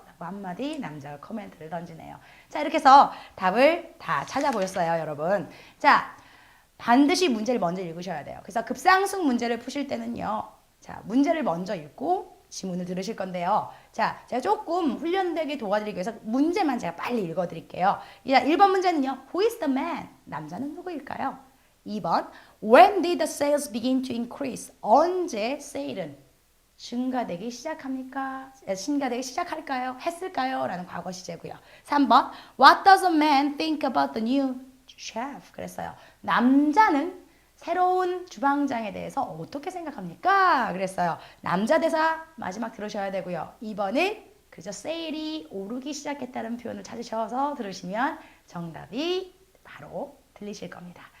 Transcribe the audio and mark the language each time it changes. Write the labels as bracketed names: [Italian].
[Korean] 라고 한마디 남자가 코멘트를 던지네요. 자, 이렇게 해서 답을 다 찾아보셨어요, 여러분. 자, 반드시 문제를 먼저 읽으셔야 돼요. 그래서 급상승 문제를 푸실 때는요. 자, 문제를 먼저 읽고 지문을 들으실 건데요. 자, 제가 조금 훈련되게 도와드리기 위해서 문제만 제가 빨리 읽어드릴게요. 1번 문제는요. [English] Who is the man? [Korean] 남자는 누구일까요? [English] 2번 When did the sales begin to increase? [Korean] 언제 세일은 증가되기 시작합니까? 증가되기 시작할까요? 했을까요? 라는 과거 시제고요. [English] 3번 What does a man think about the new chef? [Korean] 그랬어요. 남자는 새로운 주방장에 대해서 어떻게 생각합니까? 그랬어요. 남자 대사 마지막 들으셔야 되고요. 2번은 그저 세일이 오르기 시작했다는 표현을 찾으셔서 들으시면 정답이 바로 들리실 겁니다.